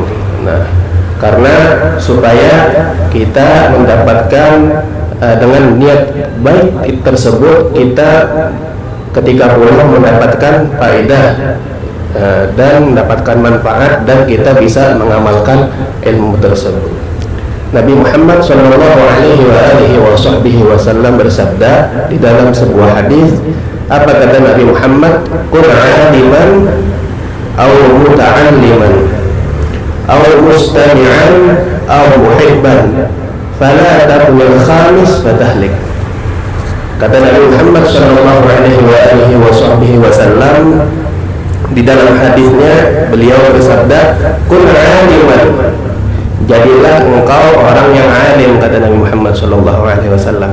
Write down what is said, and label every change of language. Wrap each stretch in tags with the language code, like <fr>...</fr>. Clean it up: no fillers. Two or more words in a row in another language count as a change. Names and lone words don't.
<id>Nah, karena supaya kita mendapatkan dengan niat baik tersebut, kita ketika pulang mendapatkan faedah dan mendapatkan manfaat, dan kita bisa mengamalkan ilmu tersebut. Nabi Muhammad SAW bersabda di dalam sebuah hadis. Apa kata Nabi Muhammad?</id> <ar>كن عالما أو متعلما أو مستمعا أو محبا فلا تكن خامسا فتهلك.</ar> <id>Kata Nabi Muhammad SAW di dalam hadisnya, beliau bersabda,</id> <ar>كن عالما,</ar> <id>jadilah engkau orang yang alim, kata Nabi Muhammad SAW.</id>